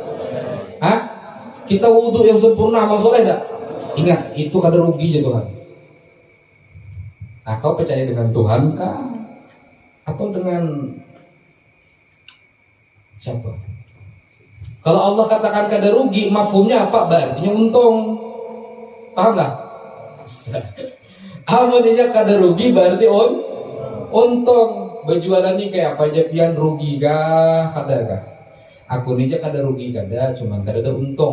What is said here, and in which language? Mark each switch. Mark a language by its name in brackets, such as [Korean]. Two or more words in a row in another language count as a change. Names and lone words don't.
[Indonesian] Kita wudhu yang sempurna, amal soleh enggak? [Banjar] Ingat, itu kada rugi ya Tuhan. Nah, kau percaya dengan Tuhan kah? Atau dengan siapa? Kalau Allah katakan kada rugi, mafhumnya apa? Berarti untung. Paham gak? Amunnya kada rugi berarti untung. Berjualan ini kayak apa aja pian rugi kah? Kada kah? Aku ini aja kada rugi kada, cuman kada ada untung.